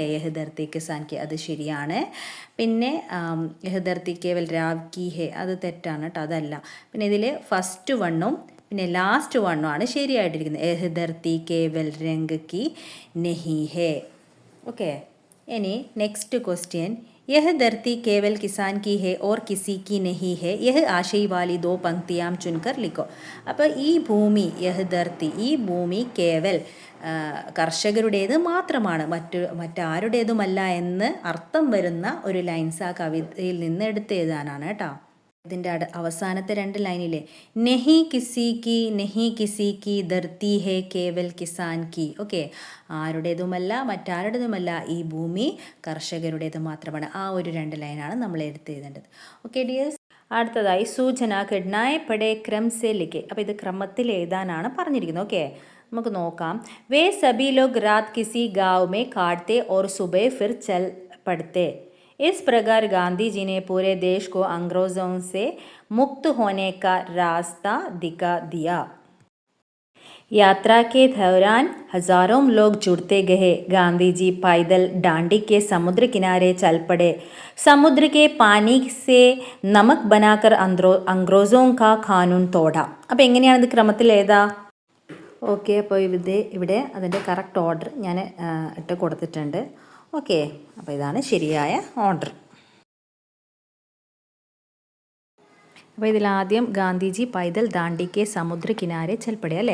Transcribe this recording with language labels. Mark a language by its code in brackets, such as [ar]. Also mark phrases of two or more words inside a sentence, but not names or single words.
[hi] यह धरती किसान की, [ml] അത് ശരിയാണ്. [hi] പിന്നെ यह धरती केवल राव की है, [ml] അത് തെറ്റാണ് കേട്ടോ, അതല്ല. പിന്നെ ഇതിൽ [en] first one [ml] പിന്നെ [en] last one [ml] ആണ് ശരിയായിട്ടിരിക്കുന്നത്. [hi] यह धरती केवल रंग की नहीं है. [ml] ഓക്കെ, ഇനി [en] next question. [hi] यह धरती केवल किसान की है और किसी की नहीं है. यह आशय वाली दो पंक्तियां चुनकर लिखो. [ml] അപ്പോൾ ഈ ഭൂമി [hi] यह धरती, [ml] ഈ ഭൂമി കേവൽ കർഷകരുടേത് മാത്രമാണ്, മറ്റാരുടേതുമല്ല എന്ന് അർത്ഥം വരുന്ന ഒരു ലൈൻസ് ആ കവിതയിൽ നിന്ന് എടുത്ത് എഴുതാനാണ് കേട്ടോ. ഇതിൻ്റെ അവസാനത്തെ രണ്ട് ലൈനിലെ [hi] नहीं किसी की धरती है केवल किसान की. [ml] ഓക്കെ, ആരുടേതുമല്ല മറ്റാരുടേതുമല്ല, ഈ ഭൂമി കർഷകരുടേത് മാത്രമാണ്. ആ ഒരു രണ്ട് ലൈനാണ് നമ്മൾ എടുത്ത് എഴുതേണ്ടത്. [en] okay dears, [ml] അടുത്തതായി [hi] सूचना घटनाएँ पढ़ें क्रम से लिखें. [ml] അപ്പോൾ ഇത് ക്രമത്തിൽ എഴുതാനാണ് പറഞ്ഞിരിക്കുന്നത്. ഓക്കെ, നമുക്ക് നോക്കാം. [hi] वे सभी लोग रात किसी गाँव में काटते और सुबह फिर चल पड़ते. इस प्रकार गांधी जी ने पूरे देश को अंग्रेज़ों से मुक्त होने का रास्ता दिखा दिया. यात्रा के दौरान हजारों लोग जुड़ते गए. गांधी जी पैदल डांडी के समुद्र किनारे चल पड़े. समुद्र के पानी से नमक बनाकर अंग्रेज़ों का कानून तोड़ा. [ml] അപ്പോൾ എങ്ങനെയാണ് ഇത് ക്രമത്തിൽ ഏതാ? ഓക്കെ, അപ്പോൾ ഇവിടെ അതിൻ്റെ [en] correct order [ml] ഞാൻ ഇട്ട് കൊടുത്തിട്ടുണ്ട്. ഓക്കെ, അപ്പോൾ ഇതാണ് ശരിയായ ഓർഡർ. അപ്പോൾ ഇതിലാദ്യം ഗാന്ധിജി [hi] पैदल डांडी के समुद्र किनारे चल पड़े [ml] അല്ലേ.